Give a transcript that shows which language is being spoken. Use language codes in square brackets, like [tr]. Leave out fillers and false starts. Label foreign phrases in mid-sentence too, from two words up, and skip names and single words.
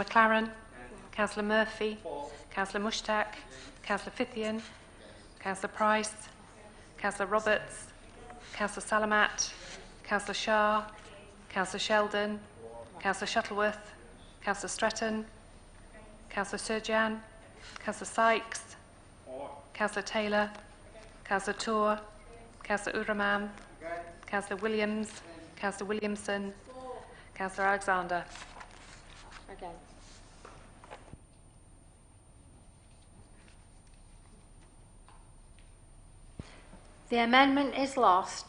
[en] McLaren, Councillor Murphy, Councillor Mushtaq, Councillor Fithian, Councillor Price, Councillor Roberts, Councillor Salamat, Councillor Shah, Councillor Sheldon, Councillor Shuttleworth, Councillor Stretton, Councillor Surjan, Councillor Sykes, Councillor Taylor, Councillor Tour, Councillor Uraman, Councillor Williams, Councillor Williamson, Councillor Alexander. Again. The amendment is lost.